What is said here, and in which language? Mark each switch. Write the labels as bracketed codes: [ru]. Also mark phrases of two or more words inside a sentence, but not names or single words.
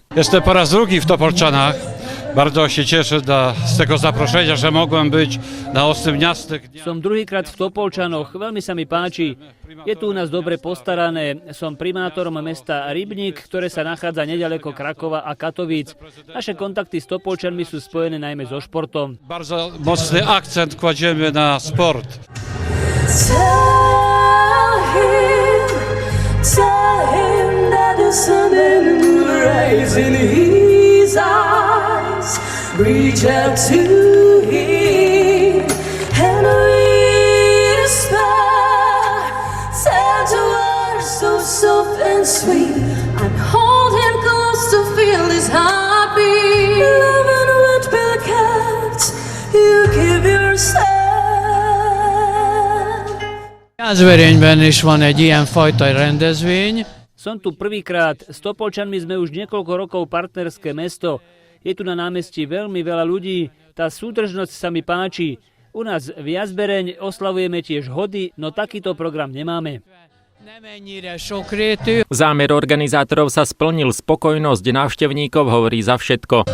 [pl] Jestem po raz drugi w Topolczanach. Bardzo się cieszę z tego zaproszenia, że mogłem być na Osemniastych dniach. [sk] Som druhýkrát v Topolčanoch, veľmi sa mi páči. Je tu u nás dobre postarané. Som primátorom mesta Rybník, ktoré sa nachádza neďaleko Krakova a Katovíc. Naše kontakty s Topolčanmi sú spojené najmä so športom. [pl] Bardzo mocny akcent kładziemy na sport. [en] Tell him that the sun and moon rise in his eyes. Reach out to him and whisper. Send words so soft and sweet, and hold him close to feel his heartbeat. Love and what will catch you give yourself. [hu] Jászberényben is van egy ilyen fajta rendezvény. [sk] Som tu prvýkrát, s Topolčanmi sme už niekoľko rokov partnerské mesto. Je tu na námestí veľmi veľa ľudí, tá súdržnosť sa mi páči. U nás v Jászbereň oslavujeme tiež hody, no takýto program nemáme. Zámer organizátorov sa splnil, spokojnosť návštevníkov hovorí za všetko.